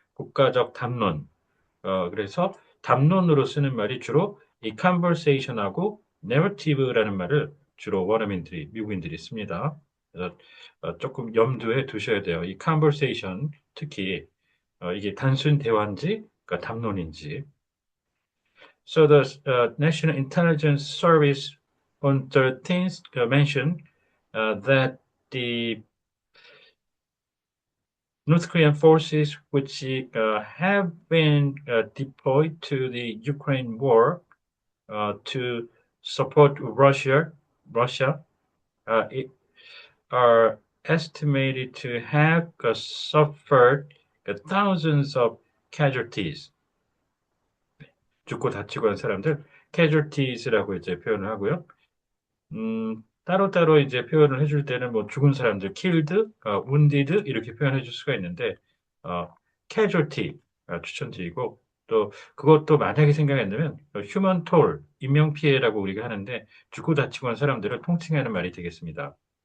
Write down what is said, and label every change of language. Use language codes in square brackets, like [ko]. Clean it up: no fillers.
[ko] 국가적 담론. 그래서 담론으로 쓰는 말이 주로 이 conversation하고 narrative라는 말을 주로 원어민들이, 미국인들이 씁니다. 그래서 조금 염두에 두셔야 돼요. 이 conversation, 특히 이게 단순 대화인지, 그러니까 담론인지. [en] So the National Intelligence Service on 13th mentioned that the North Korean forces, which have been deployed to the Ukraine war to support Russia, it are estimated to have suffered thousands of casualties. [ko] 죽고 다치고 한 사람들, casualties라고 이제 표현을 하고요. 따로따로 이제 표현을 해줄 때는 뭐 죽은 사람들, killed, wounded 이렇게 표현해 줄 수가 있는데, casualty 추천드리고, 또 그것도 만약에 생각이 안 나면 human toll, 인명피해라고 우리가 하는데 죽고 다치고 한 사람들을 통칭하는 말이 되겠습니다.